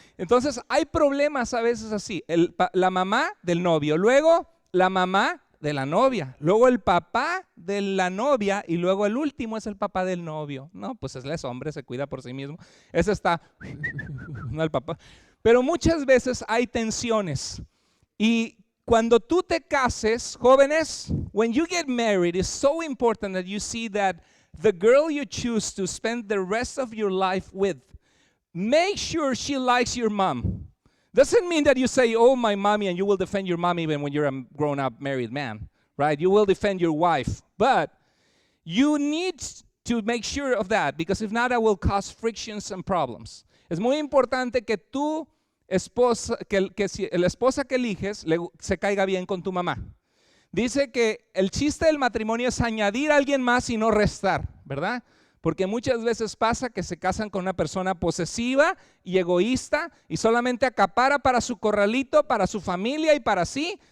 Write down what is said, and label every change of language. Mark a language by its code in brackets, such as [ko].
[es] Entonces hay problemas a veces así. La mamá del novio, luego la mamá de la novia, luego el papá de la novia y luego el último es el papá del novio. No, pues él es hombre, se cuida por sí mismo. Ese está, no el papá. Pero muchas veces hay tensiones. [en] Y cuando tú te cases, jóvenes, when you get married, it's so important that you see that the girl you choose to spend the rest of your life with, make sure she likes your mom. Doesn't mean that you say, oh, my mommy, and you will defend your mom even when you're a grown-up married man, right? You will defend your wife. But you need to make sure of that, because if not, that will cause frictions and problems. [es] Es muy importante que tu esposa, la esposa que eliges se caiga bien con tu mamá. Dice que el chiste del matrimonio es añadir a alguien más y no restar, ¿verdad? Porque muchas veces pasa que se casan con una persona posesiva y egoísta y solamente acapara para su corralito, para su familia y para sí.